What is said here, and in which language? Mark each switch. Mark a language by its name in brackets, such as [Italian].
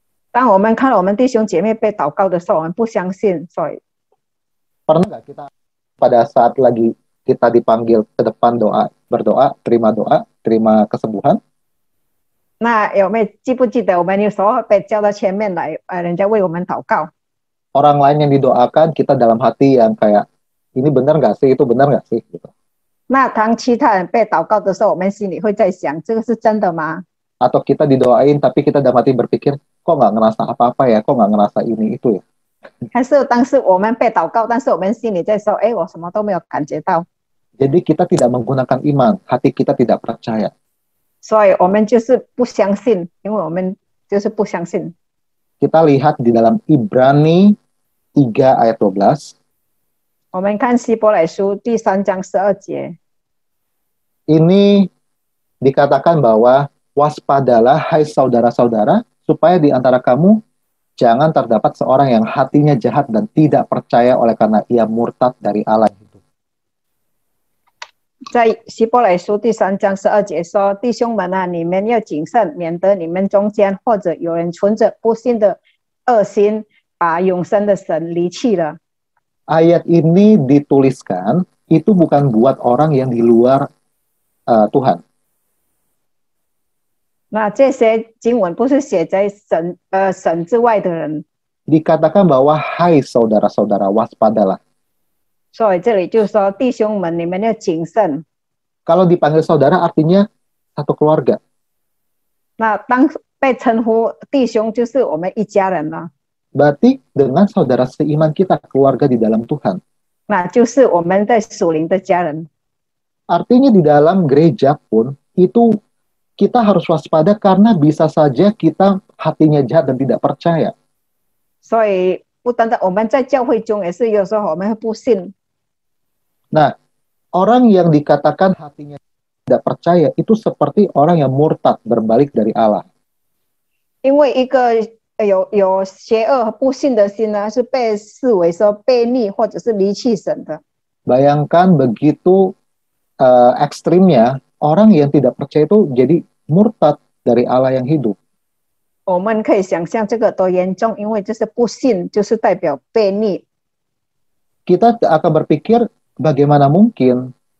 [Chinese] 当我们看到我们弟兄姐妹被祷告的时候，我们不相信，所以 [Indonesian] Pernah nggak kita pada saat lagi kita dipanggil ke depan berdoa, terima kesembuhan? [Chinese] 那有没有记不记得我们有时候被叫到前面来，人家为我们祷告？ [Indonesian] Orang lain yang didoakan, kita dalam hati yang kayak, ini benar nggak sih, itu benar nggak sih? Gitu. [Chinese] 那当其他人被祷告的时候，我们心里会在想，这个是真的吗？ [Indonesian] Atau kita didoain, tapi kita dalam hati berpikir, kok nggak ngerasa apa-apa ya, kok nggak ngerasa ini, itu ya. [Chinese] 还是当时我们被祷告，但是我们心里在说，哎，我什么都没有感觉到， [Indonesian] Jadi kita tidak menggunakan iman, hati kita tidak percaya. [Chinese] 所以我们就是不相信，因为我们就是不相信。 [Indonesian] Kita lihat di dalam Ibrani 3 ayat 12, [Chinese] 我们看希伯来书第3章12节， [Indonesian] ini dikatakan bahwa waspadalah hai saudara-saudara, supaya di antara kamu jangan terdapat seorang yang hatinya jahat dan tidak percaya oleh karena ia murtad dari Allah itu. [Chinese] 在希伯来书第3章12节说：“弟兄们啊，你们要谨慎，免得你们中间或者有人存着不信的恶心，把永生的神离弃了。” [Indonesian] Ayat ini dituliskan itu bukan buat orang yang di luar Tuhan. [Chinese] 那这些经文不是写在神之外的人， [Indonesian] Dikatakan bahwa hai saudara-saudara waspadalah. [Chinese] 所以这里就说弟兄们，你们要谨慎。 [Indonesian] Kalau dipanggil saudara artinya satu keluarga. [Chinese] 那当被称呼弟兄，就是我们一家人了， [Indonesian] Berarti dengan saudara seiman kita, keluarga di dalam Tuhan. [Chinese] 那就是我们在属灵的家人。 [Indonesian] Artinya di dalam gereja pun itu kita harus waspada karena bisa saja kita hatinya jahat dan tidak percaya. [Chinese] 所以不单单我们在教会中，也是有时候我们会不信。 [Indonesian] Nah, orang yang dikatakan hatinya tidak percaya itu seperti orang yang murtad berbalik dari Allah. [Chinese] 因为一个有邪恶和不信的心呢，是被视为说悖逆或者是离弃神的。 [Indonesian] Bayangkan begitu ekstrimnya, orang yang tidak percaya itu jadi murtad dari Allah yang hidup. [Chinese] 我们可以想象这个多严重，因为就是不信，就是代表悖逆。 [Indonesian] Kita akan berpikir bagaimana mungkin.